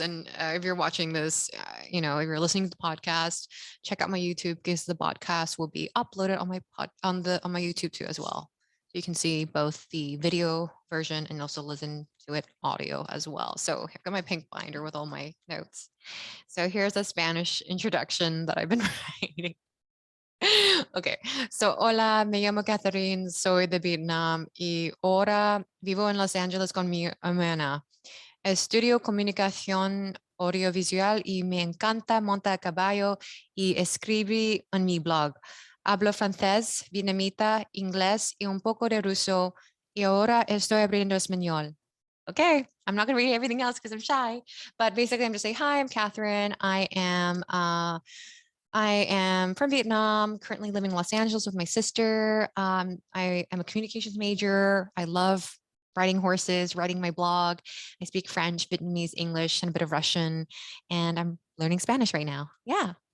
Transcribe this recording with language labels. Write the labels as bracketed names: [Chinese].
[English] And if you're watching this, if you're listening to the podcast, check out my YouTube, because the podcast will be uploaded on on my YouTube too as well. So you can see both the video version and also listen to it audio as well. So I've got my pink binder with all my notes. So here's a Spanish introduction that I've been writing. [Spanish] Okay, so hola, me llamo Catherine, soy de Vietnam y ahora vivo en Los Ángeles con mi hermana. Estudio comunicación audiovisual y me encanta montar a caballo y escribir en mi blog. Hablo francés, vietnamita, inglés y un poco de ruso, y ahora estoy aprendiendo español. [English] Okay, I'm not going to read everything else because I'm shy, but basically I'm just saying, hi, I'm Catherine. I am from Vietnam, currently living in Los Angeles with my sister. I am a communications major. I love riding horses, writing my blog. I speak French, Vietnamese, English, and a bit of Russian, and I'm learning Spanish right now. Yeah.